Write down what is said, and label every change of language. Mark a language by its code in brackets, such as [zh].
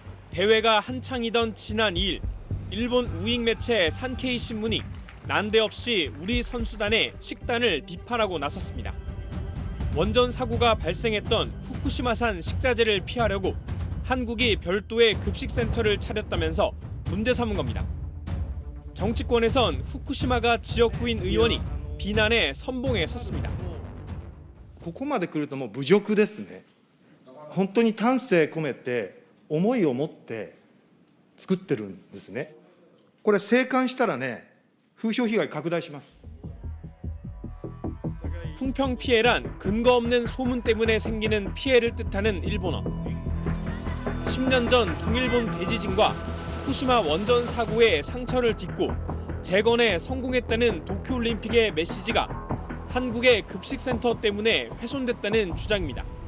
[ko] 대회가 한창이던 지난 2일, 일본 우익 매체 산케이 신문이 난데없이 우리 선수단의 식단을 비판하고 나섰습니다. 원전 사고가 발생했던 후쿠시마산 식자재를 피하려고 한국이 별도의 급식센터를 차렸다면서 문제 삼은 겁니다. 정치권에선 후쿠시마가 지역구인 의원이 비난의 선봉에 섰습니다. [ja] ここまで来るともう侮辱ですね。本当に丹精込めて思いを持って作ってるんですね。これ静観したらね、風評被害拡大します。 [ko] 풍평 피해란 근거 없는 소문 때문에 생기는 피해를 뜻하는 일본어. 10년 전 동일본 대지진과 후쿠시마 원전 사고의 상처를 딛고 재건에 성공했다는 도쿄올림픽의 메시지가 한국의 급식센터 때문에 훼손됐다는 주장입니다.